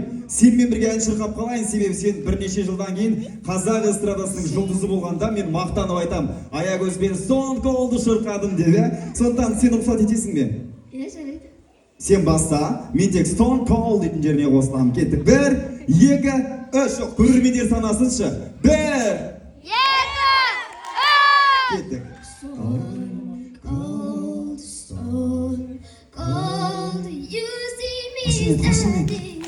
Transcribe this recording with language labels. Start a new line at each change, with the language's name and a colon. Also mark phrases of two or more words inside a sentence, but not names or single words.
Kazakh: Сенмен бірге ән шырқап қалайын, себебі сен бірнеше жылдан кейін қазақ эстрадасының жұлдызы болғанда мен мақтанып айтам, Аягөзбен Stone Cold'ды шырқадым деп, сондықтан сен рұқсат етесің бе? Иә, жарайды. Сен баста, мен тек Stone Cold дейтін жеріне қосыламын. Кеттік. 1, 2, 3. Жоқ, көрермендер санасыншы. 1, 2, 3. Кеттік.
English: Stone Cold, Stone Cold, you see me standing.